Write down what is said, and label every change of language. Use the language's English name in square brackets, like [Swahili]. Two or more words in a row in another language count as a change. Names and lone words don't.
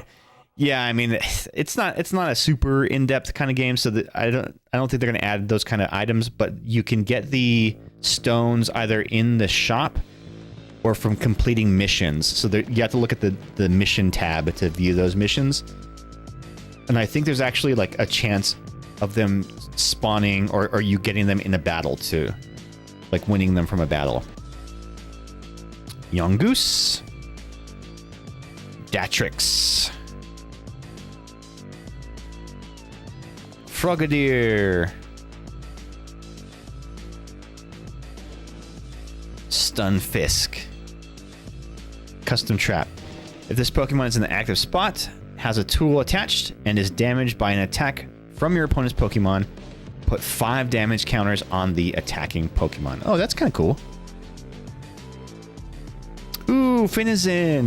[English] Yeah, I mean, it's not a super in-depth kind of game, so that I don't think they're going to add those kind of items, but you can get the stones either in the shop or from completing missions. So you have to look at the mission tab to view those missions. And I think there's actually like a chance of them spawning or you getting them in a battle too. Like winning them from a battle. Yungoos. Datrix. Frogadier. Stunfisk. Custom Trap. If this Pokemon is in the active spot, has a tool attached, and is damaged by an attack from your opponent's Pokemon, put 5 damage counters on the attacking Pokemon. Oh, that's kind of cool. Ooh, Finizen.